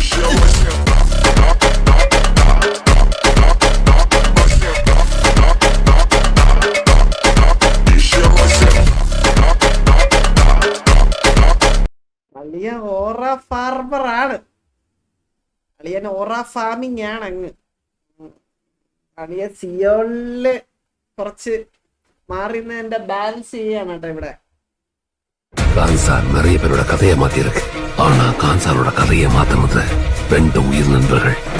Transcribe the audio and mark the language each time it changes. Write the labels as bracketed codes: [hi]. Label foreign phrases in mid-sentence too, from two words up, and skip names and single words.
[ml] അളിയ ഓറ ഫാർമർ ആണ്, അളിയൻ ഓറ ഫാമിങ് ആണ്. അങ്ങ് അളിയ സിയോളില് കുറച്ച് മാറി എന്റെ ബാലൻസ് ചെയ്യാണ് കേട്ടോ ഇവിടെ. [ta] கான்சார் நிறைய பேரோட கதையை மாத்திருக்கு. ஆனா கான்சாரோட கதையை மாத்தினது 2 உயிர் நண்பர்கள்.